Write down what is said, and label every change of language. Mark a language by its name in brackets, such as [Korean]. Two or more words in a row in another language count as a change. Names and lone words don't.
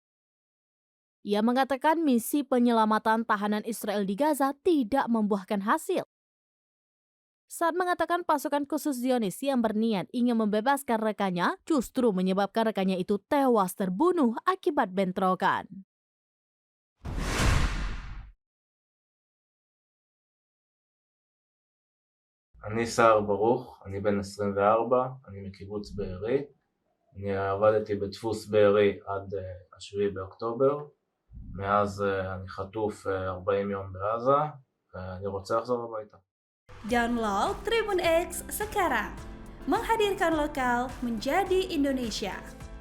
[Indonesian] Ia mengatakan misi penyelamatan tahanan Israel di Gaza tidak membuahkan hasil. Saat mengatakan pasukan khusus Zionis yang berniat ingin membebaskan rekannya, justru menyebabkan rekannya itu tewas terbunuh akibat bentrokan. [Hebrew] אני סער ברוך, אני בן 24, אני מקיבוץ בארי. אני עבדתי בדפוס בארי עד 7 באוקטובר. מאז אני חטוף 40 יום בעזה, ואני רוצה לחזור הביתה. [Indonesian] Download Tribun X sekarang, menghadirkan lokal menjadi Indonesia.